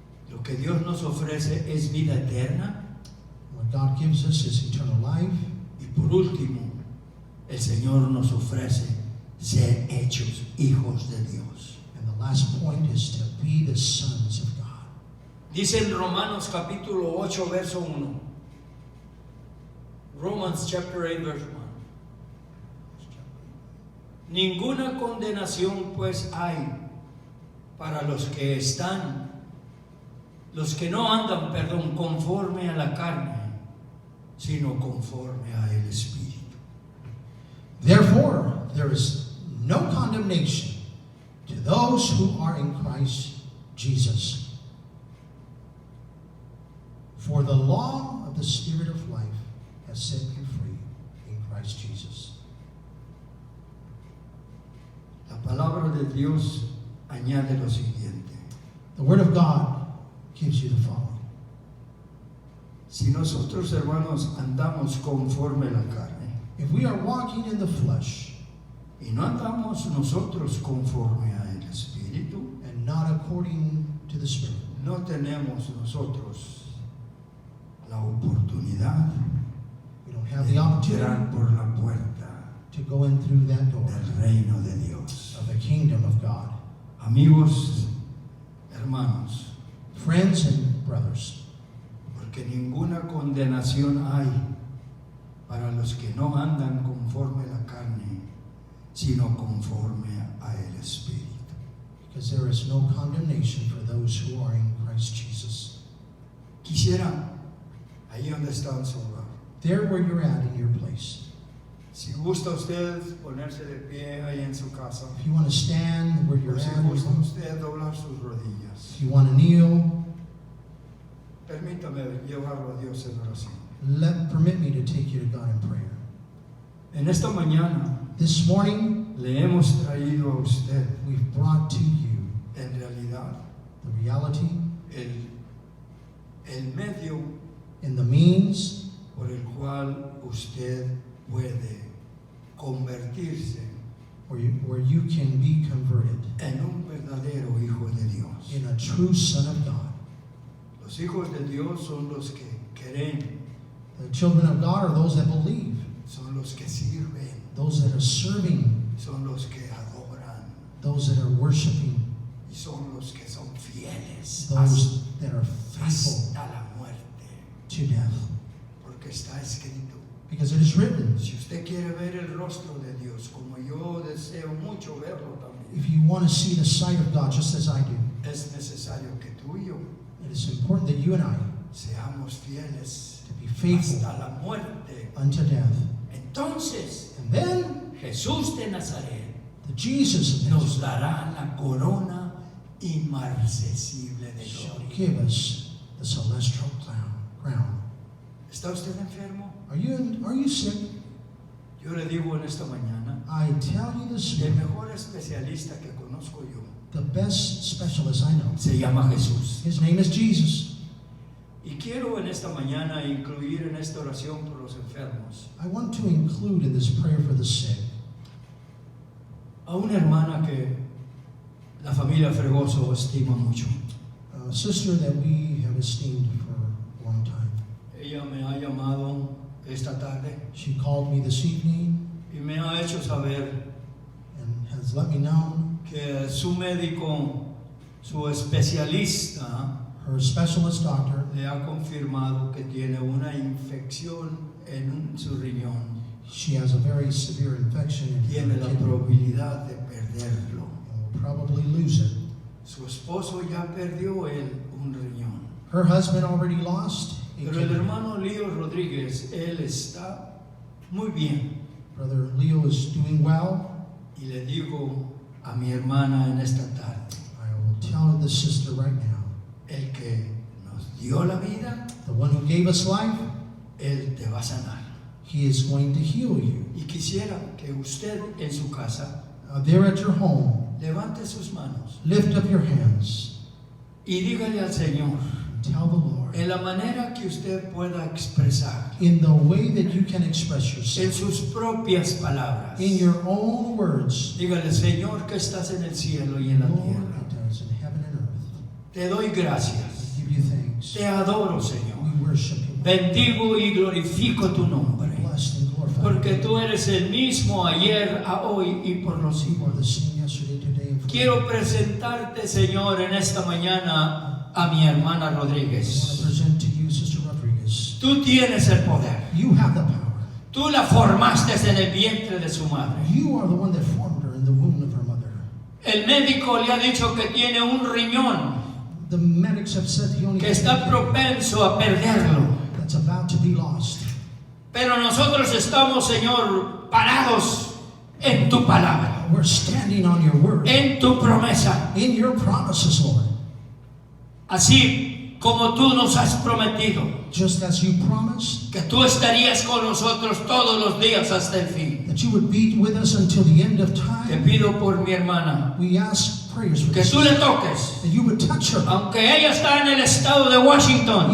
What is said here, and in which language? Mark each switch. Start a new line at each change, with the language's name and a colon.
Spanish: lo que Dios nos ofrece es vida eterna.
English: what God gives us is eternal life.
Spanish: Y por último, el Señor nos ofrece ser hechos hijos de Dios.
English: And the last point is to be the sons of God.
Spanish: Dice en Romanos capítulo 8, verso 1.
English: Romans chapter 8, verse 1.
Spanish: Ninguna condenación pues hay para los que no andan, conforme a la carne, sino conforme a el Espíritu.
English: Therefore, there is no condemnation to those who are in Christ Jesus. For the law of the Spirit of life has set you free in Christ Jesus.
Spanish: La palabra de Dios añade lo siguiente.
English: The Word of God gives you the following.
Spanish: Si nosotros, hermanos, andamos conforme a la carne,
English: If we are walking in the flesh
Spanish: y no andamos nosotros conforme a el Espíritu,
English: and not according to the Spirit,
Spanish: no tenemos nosotros la oportunidad
English: we don't have
Spanish: de
English: the
Spanish: entrar
English: opportunity
Spanish: por la puerta
English: to go in through that door
Spanish: del reino de Dios.
English: of the kingdom of God.
Spanish: Amigos, hermanos,
English: Friends and brothers,
Spanish: porque ninguna condenación hay para los que no andan conforme a la carne, sino conforme a el Espíritu.
English: because there is no condemnation for those who are in Christ Jesus.
Spanish: Quisiera, ahí donde está en su hogar,
English: There where you're at in your place.
Spanish: si gusta usted ponerse de pie ahí en su casa,
English: If you want to stand where you're
Spanish: o si
English: at,
Spanish: gusta usted doblar sus rodillas,
English: if you want to kneel,
Spanish: permítame llevarlo a Dios en oración.
English: permit me to take you to God in prayer.
Spanish: En esta mañana
English: This morning,
Spanish: le hemos traído a usted,
English: we've brought to you
Spanish: en realidad,
English: the reality
Spanish: el medio
English: and the means
Spanish: por el cual usted puede convertirse
English: where you can be converted
Spanish: en un verdadero hijo de Dios.
English: in a true son of God.
Spanish: Los hijos de Dios son los que creen,
English: The children of God are those that believe,
Spanish: son los que sirven,
English: those that are serving,
Spanish: son los que adoran
English: those that are worshiping,
Spanish: y son los que son fieles
English: those that are faithful
Spanish: hasta la muerte.
English: to death.
Spanish: Porque está escrito,
English: Because it is written,
Spanish: si usted quiere ver el rostro de Dios, como yo deseo mucho verlo también,
English: if you want to see the sight of God just as I do,
Spanish: es necesario que tú y yo
English: it is important that you and I
Spanish: seamos fieles
English: to be faithful
Spanish: hasta la muerte.
English: unto death.
Spanish: Entonces,
English: And then
Spanish: Jesús de Nazaret
English: the Jesus of
Spanish: nos dará la corona inmarcesible de
English: shall
Spanish: gloria.
English: give us the celestial crown.
Spanish: ¿Está usted enfermo?
English: Are you sick?
Spanish: Yo le digo en esta mañana,
English: I tell you this
Spanish: el mejor especialista que conozco yo
English: the best specialist I know,
Spanish: se llama Jesús.
English: his name is Jesus.
Spanish: Y quiero en esta mañana incluir en esta oración por los enfermos
English: I want to include in this prayer for the sick
Spanish: a una hermana que la familia Fregoso estima mucho.
English: a sister that we have esteemed for a long time.
Spanish: Ella me ha llamado esta tarde
English: She called me this evening
Spanish: y me ha hecho saber
English: and has let me know
Spanish: que su médico, su especialista,
English: Her specialist doctor,
Spanish: le ha confirmado que tiene una infección en su riñón.
English: she has a very severe infection in
Spanish: Tiene
English: her
Spanish: la
English: kidney.
Spanish: probabilidad de perderlo.
English: Will probably lose it.
Spanish: Su esposo ya perdió un riñón.
English: Her husband already lost a
Spanish: Pero el
English: kidney.
Spanish: hermano Leo Rodríguez, él está muy bien.
English: Brother Leo is doing well.
Spanish: Y le digo a mi hermana en esta tarde,
English: I will tell the sister right now,
Spanish: el que nos dio la vida,
English: the one who gave us life,
Spanish: él te va a sanar.
English: he is going to heal you.
Spanish: Y quisiera que usted en su casa
English: There at your home,
Spanish: levante sus manos
English: lift up your hands
Spanish: y dígale al Señor,
English: and tell the Lord,
Spanish: en la manera que usted pueda expresar,
English: in the way that you can express
Spanish: en
English: yourself,
Spanish: sus propias palabras,
English: in your own words,
Spanish: dígale, Señor, que estás en el cielo y en la
English: Lord,
Spanish: tierra.
English: it does in heaven and earth.
Spanish: Te doy gracias.
English: We give you thanks.
Spanish: Te adoro, Señor.
English: We worship you.
Spanish: Bendigo y glorifico tu nombre.
English: Blessed and glorified.
Spanish: Porque tú eres el mismo ayer, a hoy y por los
English: You are
Spanish: siglos.
English: the same yesterday, today, and forever.
Spanish: Quiero presentarte, Señor, en esta mañana a mi hermana
English: I want to
Spanish: Rodríguez.
English: present to you, Sister Rodriguez.
Spanish: Tú tienes el poder.
English: You have the power.
Spanish: Tú la formaste en el vientre de su madre.
English: You are the one that formed her in the womb of her mother.
Spanish: El médico le ha dicho que tiene un riñón
English: The medics have said he only
Spanish: que
English: has
Spanish: está
English: one
Spanish: propenso a perderlo.
English: that's about to be lost.
Spanish: Pero nosotros estamos, Señor, parados en tu palabra,
English: We're standing on your word,
Spanish: en tu promesa.
English: in your promises, Lord.
Spanish: Así como tú nos has prometido
English: Just as you promised
Spanish: que tú estarías con nosotros todos los días hasta el fin.
English: that you would be with us until the end of
Spanish: Te
English: time.
Spanish: pido por mi hermana
English: We ask prayers for
Spanish: que
English: this,
Spanish: tú le toques,
English: that you would touch her,
Spanish: aunque ella está en el estado de Washington.